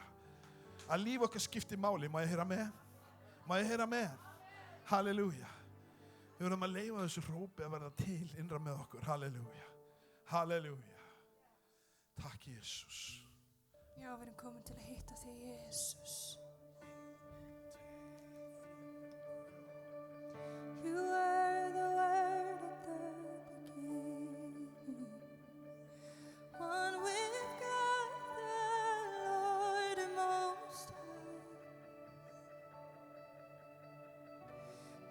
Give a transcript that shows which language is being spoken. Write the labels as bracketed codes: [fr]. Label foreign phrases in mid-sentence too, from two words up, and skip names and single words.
[is] Að líf okkar skipti máli, má ég heyra með? Má ég heyra með? Halleluja. Við verðum að leyfa þessu hrópi að verða til innra með okkur, halleluja. Halleluja. Takk, Jesus. Já, við erum komin til að hitta þig, Jesus. [en] You were the word at the beginning, one with God the Lord Most High.